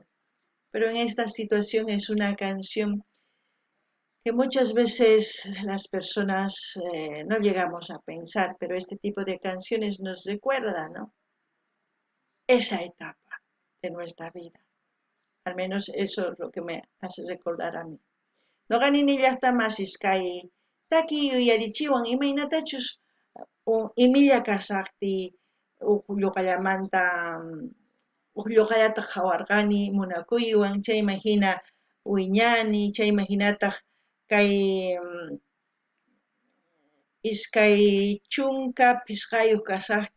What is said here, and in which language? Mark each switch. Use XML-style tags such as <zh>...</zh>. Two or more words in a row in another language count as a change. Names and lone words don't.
<es>Pero en esta situación es una canción que muchas veces las personas no llegamos a pensar, pero este tipo de canciones nos recuerda, ¿no? Esa etapa de nuestra vida. Al menos eso es lo que me hace recordar a mí.</es> <qu>Noqani nillaqtamashish kay taki yuyarichiwan imaynatachus imilla kasaqti lluqallamanta lluqallata hawarqani munakuywan chayman hina wiñani chayman hinataq kay iskay chunka pisqayuq kasaqti</qu>